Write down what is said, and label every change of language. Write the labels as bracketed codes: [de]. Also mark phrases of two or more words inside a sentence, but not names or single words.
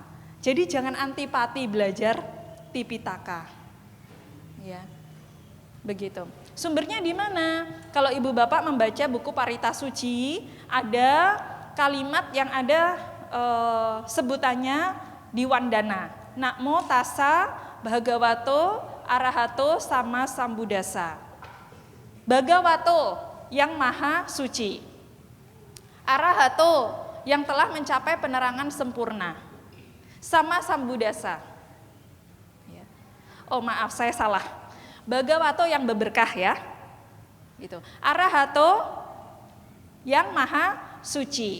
[id] Jadi jangan antipati belajar Tipitaka. Ya. Begitu. Sumbernya di mana? Kalau ibu bapak membaca buku Parita Suci, ada kalimat yang ada sebutannya di Wandana. [pi] Namo tassa bhagavato arahato sama sambuddhassa. [id] Bhagavato yang maha suci. Arahato yang telah mencapai penerangan sempurna. [pi] Sama sambuddhassa. Ya. [id] Oh maaf saya salah. Bhagavato yang beberkah ya. Gitu. Arahato yang maha suci.